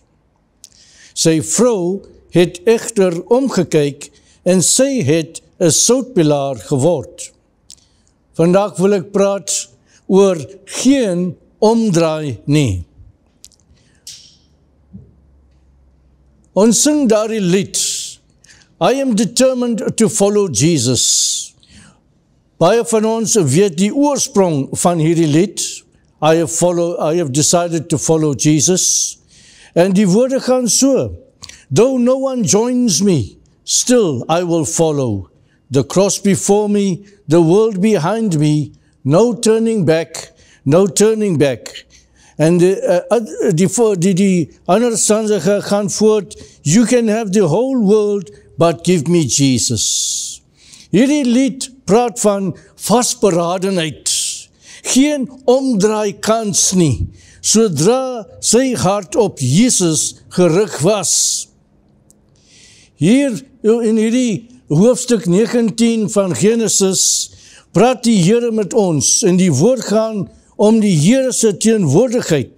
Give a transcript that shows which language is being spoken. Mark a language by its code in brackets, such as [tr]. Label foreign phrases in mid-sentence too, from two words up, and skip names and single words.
[af] Sy vrou het egter omgekyk en sy het 'n soutpilaar geword. Vandag wil ek praat oor geen omdraai nie. Ons sing daardie lied, [en] I am determined to follow Jesus. [af] Baie van ons weet die oorsprong van hierdie lied, [en] I have decided to follow Jesus. [af] En die woorde gaan so, [en] though no one joins me, still I will follow. The cross before me, the world behind me, no turning back, no turning back. [af] En die ander stanze gaan voort, [en] you can have the whole world, but give me Jesus. [af] Hierdie lied praat van vastberadenheid, geen omdraai kans nie, sodra sy hart op Jesus gerig was. Hier in hierdie hoofstuk 19 van Genesis praat die Here met ons en die woord gaan om die Here se teenwoordigheid.